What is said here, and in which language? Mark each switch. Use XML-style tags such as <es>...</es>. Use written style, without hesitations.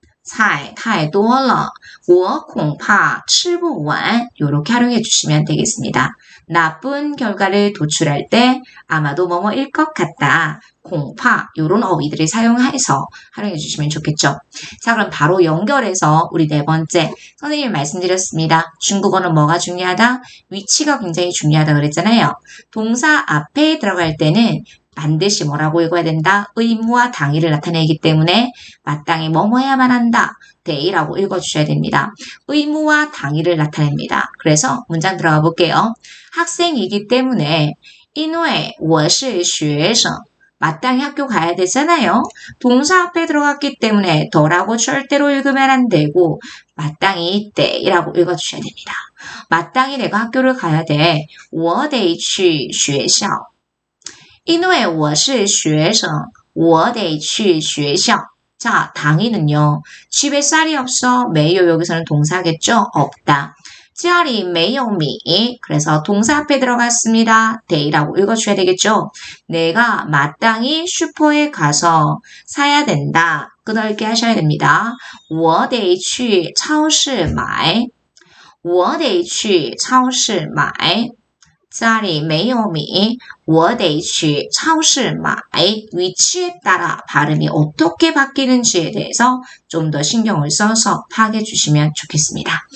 <zh>菜太多了我恐怕吃不完</zh> <ko>이렇게 활용해 주시면 되겠습니다. 나쁜 결과를 도출할 때 아마도 뭐뭐일 것 같다. 공파 이런 어휘들을 사용해서 활용해 주시면 좋겠죠. 자, 그럼 바로 연결해서 우리 네 번째 선생님이 말씀드렸습니다. 중국어는 뭐가 중요하다? 위치가 굉장히 중요하다 그랬잖아요. 동사 앞에 들어갈 때는 반드시 뭐라고 읽어야 된다? 의무와 당위를 나타내기 때문에 마땅히 뭐뭐 해야만 한다. 데이라고 읽어주셔야 됩니다. 의무와 당위를 나타냅니다. 그래서 문장 들어가 볼게요. 학생이기 때문에</ko> <zh>因为我是学生</zh> <ko>마땅히 학교 가야 되잖아요. 동사 앞에 들어갔기 때문에 더라고 절대로 읽으면 안 되고 마땅히 때라고 읽어주셔야 됩니다. 마땅히 내가 학교를 가야 돼.</ko> <zh>我得去学校因为我是学生我得去学校</zh> <ko>자, 당위는요. 집에 쌀이 없어. 매요 여기서는 동사겠죠? 없다.</ko> <zh>家里没有米</zh> <ko>그래서 동사 앞에 들어갔습니다. 데이라고 읽어줘야 되겠죠? 내가 마땅히 슈퍼에 가서 사야 된다. 끄덕게 하셔야 됩니다.</ko> <zh>我得去超市买我得去超市买家里没有米我得去超市买</zh> <ko>위치에 따라 발음이 어떻게 바뀌는지에 대해서 좀 더 신경을 써서 파악해 주시면 좋겠습니다.</ko>